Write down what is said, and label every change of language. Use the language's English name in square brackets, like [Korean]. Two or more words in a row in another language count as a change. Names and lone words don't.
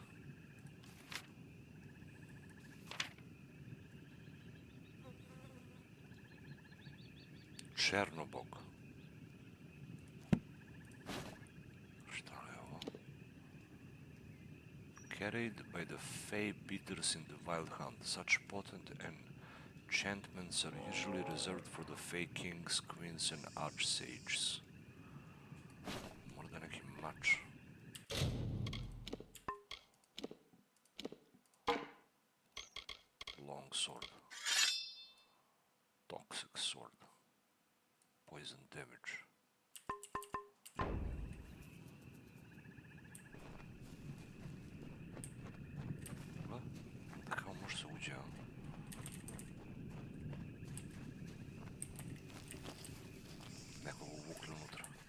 [Serbian] Černobog. Šta je ovo? [English] Carried by the Fey beaters in the Wild Hunt. Such potent enchantments are usually reserved for the Fey kings, queens and archsages. [Serbian] Možda neki mač. [English] Long sword. Toxic sword. Poison damage. [Serbian] Da kao može se uđe, a? Nekog uvukli unutra.